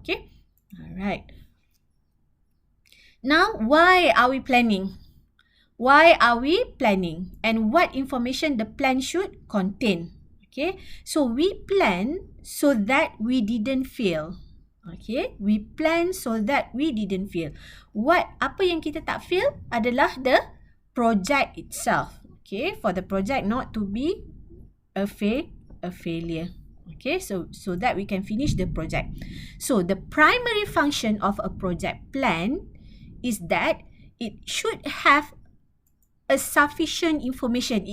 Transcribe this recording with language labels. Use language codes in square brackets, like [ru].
[en] Okay, alright. Now, why are we planning? Why are we planning? And what information the plan should contain? Okay, so we plan so that we didn't fail. Okay, we plan so that we didn't fail. [ms] Apa yang kita tak fail adalah [en] the project itself. Okay, for the project not to be a failure. Okay, so that we can finish the project. So the primary function of a project plan is that it should have a sufficient information.